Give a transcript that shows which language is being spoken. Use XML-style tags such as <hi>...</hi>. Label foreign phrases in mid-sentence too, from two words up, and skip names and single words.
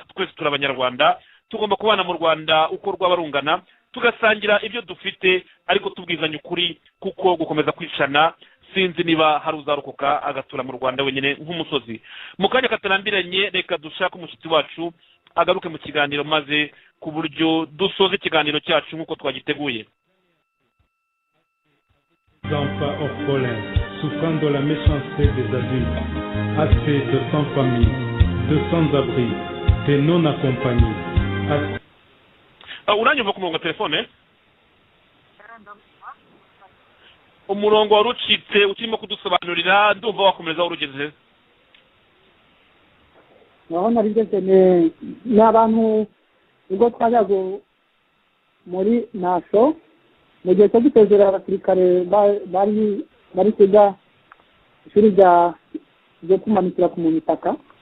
<rw>Twese turi abanyarwanda, tugomba kubana mu Rwanda uko rwabarungana, tugasangira ibyo dufite, ariko tubwizanya ukuri, kuko gukomeza kwicana sinzi niba hari uzarokoka agatura mu Rwanda wenyine nk'umusozi. Mu kanya katarambiranye, reka dushaka umushyitsi wacu agaruke mu kiganiro, maze ku buryo dusoze ikiganiro cyacu nk'uko twagiteguye.</rw> <fr>Enfants orphelins, souffrant de la méchanceté des adultes, assez de sans-famille, de sans-abri, de non-accompagnés.</fr> <rw>Uranyumva ku murongo wa telefone? Umurongo warucitse ukirimo kudusobanurira, ndumva wakomeza urugeze. naho nari ngeze n'abantu ubwo twajyaga muri naso mu gihe cyo gutezera abasirikare bari kwiga ishuri ryo kumanukira ku mitaka.</rw>